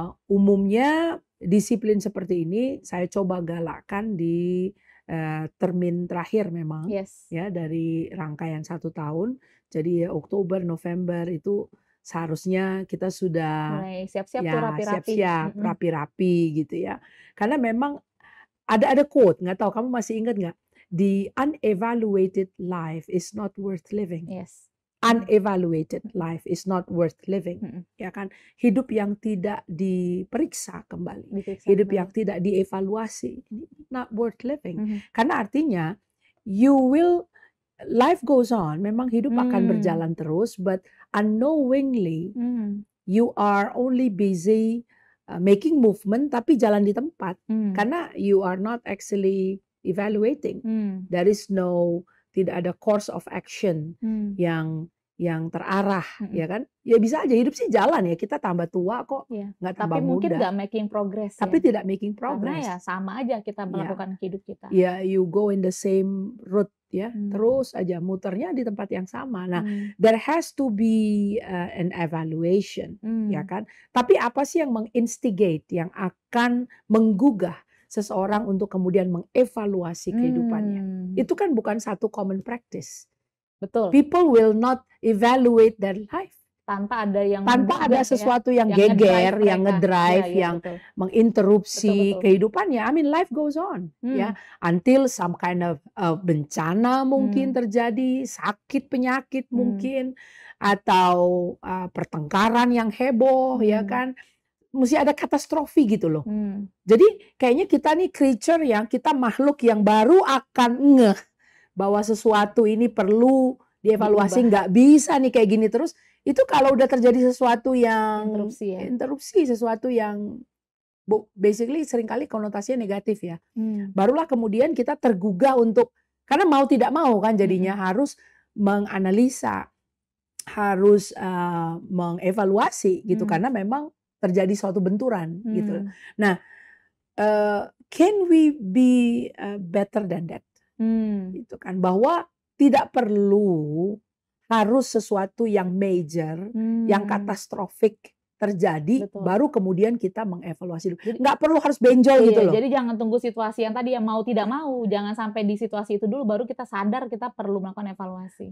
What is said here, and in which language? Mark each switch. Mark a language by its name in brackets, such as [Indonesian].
[Indonesian] Umumnya disiplin seperti ini saya coba galakkan di termin terakhir memang ya dari rangkaian 1 tahun. Jadi Oktober, November itu seharusnya kita sudah mulai siap-siap rapi-rapi gitu ya. Karena memang ada quote, nggak tahu kamu masih ingat nggak? [English] The unevaluated life is not worth living. Unevaluated life is not worth living. [Indonesian] Ya kan? Hidup yang tidak diperiksa kembali, hidup yang tidak dievaluasi, [English] not worth living. [Indonesian] Karena artinya [English] life goes on. [Indonesian] Memang hidup akan berjalan terus, [English] but unknowingly you are only busy making movement, [Indonesian] tapi jalan di tempat. Karena [English] you are not actually evaluating. There is [Indonesian] tidak ada [English] course of action [Indonesian] yang terarah, ya kan? Ya bisa aja hidup sih jalan ya, kita tambah tua kok, nggak tambah muda. Tapi mungkin nggak [English] making progress. [Indonesian] Tapi tidak [English] making progress. [Indonesian] Karena ya sama aja kita melakukan hidup kita. Ya, [English] you go in the same route [Indonesian] ya, terus aja muternya di tempat yang sama. [English] Nah, there has to be an evaluation, [Indonesian] ya kan? Tapi apa sih yang menginstigate, yang akan menggugah seseorang untuk kemudian mengevaluasi kehidupannya? Itu kan bukan satu common practice. Betul. [English] People will not evaluate their life [Indonesian] tanpa ada sesuatu yang geger, yang ngedrive, yang menginterupsi kehidupannya. [English] I mean, life goes on, [Indonesian] ya, [English] until some kind of [Indonesian] bencana mungkin terjadi, sakit penyakit mungkin, atau pertengkaran yang heboh, ya kan. mesti ada katastrofi gitu loh. Jadi kayaknya kita nih creature yang kita makhluk yang baru akan ngeh bahwa sesuatu ini perlu dievaluasi, nggak bisa nih kayak gini terus. Itu kalau udah terjadi sesuatu yang interupsi, sesuatu yang basically seringkali konotasinya negatif ya. Barulah kemudian kita tergugah untuk, karena mau tidak mau kan jadinya harus menganalisa, harus mengevaluasi gitu, karena memang terjadi suatu benturan gitu. [English] Nah, can we be better than that? [Indonesian] Gitu kan, bahwa tidak perlu harus sesuatu yang major, yang katastrofik terjadi, baru kemudian kita mengevaluasi dulu. Nggak perlu harus benjol gitu loh. Jadi jangan tunggu situasi yang tadi yang mau tidak mau, jangan sampai di situasi itu dulu baru kita sadar kita perlu melakukan evaluasi.